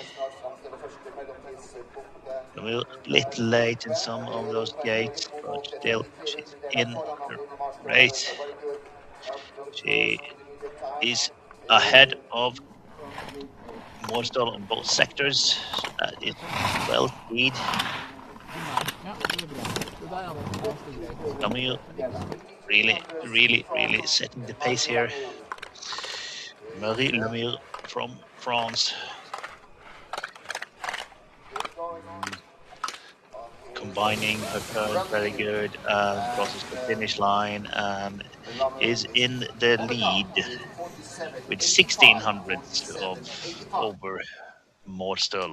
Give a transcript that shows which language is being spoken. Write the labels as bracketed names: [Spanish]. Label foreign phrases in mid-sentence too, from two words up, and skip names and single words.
[English] Lemure a little late in some of those gates, but still she's in the race. She is ahead of Morsdal on both sectors, so that is well speed. [Norwegian] Ja, det er bra. Så der er det ganske greit. [English] Lemure really setting the pace here. Marie Lemure from France. Combining her turn very good and crosses the finish line and is in the lead with 1600ths over Morsdal.